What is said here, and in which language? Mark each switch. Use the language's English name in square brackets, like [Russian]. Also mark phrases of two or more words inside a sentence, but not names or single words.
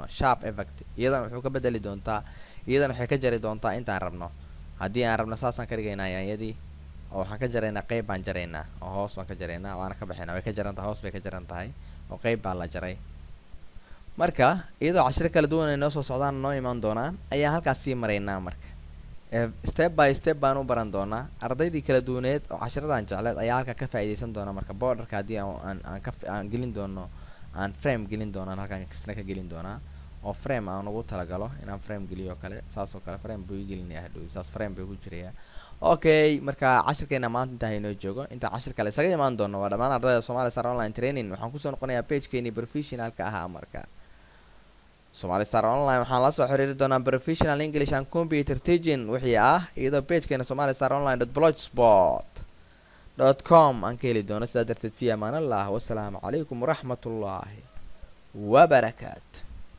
[English] sharp effect [Somali] iyadan wuxuu ka bedeli doontaa, iyadan waxay ka jari doontaa intaan rabno. haddii aan rabno saasaan ka dhigaynaa yaanyadii oo waxaan ka jaraynaa qayb baan jaraynaa oo hoos baan ka jaraynaa, waana ka bixinaa, way ka jaran tahay, hoos bay ka jaran tahay oo qayb baa la jaray. marka iyadoo cashiro kala duwan ay noo soo socdaan noo imaan doonaan ayaan halkaas sii maraynaa. marka [English] step by step [Somali] baan u baran doonaa. ardaydii kala duwaneed oo cashiradan jecleed ayaa halka ka faa'iideysan doona. marka borderka haddii aan gelin doono, aan frame gelin doonaan halkaan kasna ka gelin doonaa oo frame aan ugu talagalo inaan frame geliyo kale, saasoo kale frame buu gelinayaa hadhow, saas frame bay ku jirayaa. okay, marka cashirkeena maanta intaa inoo joogo, inta cashir kale isaga imaan doono waa dhammaan ardayda Somali Star Online Training. waxaan kusoo noqonayaa page-keeni professionalka ahaa. marka Somali Star Online waxaan la soo xiriiri doonaa [English] professional English and computer teaching [Somali] wixii ah, iyadoo page-keena somalistaronline.blogspot.com aan ka heli doono. sidaa darteed [Arabic] في أمان الله، والسلام عليكم ورحمة الله وبركاته.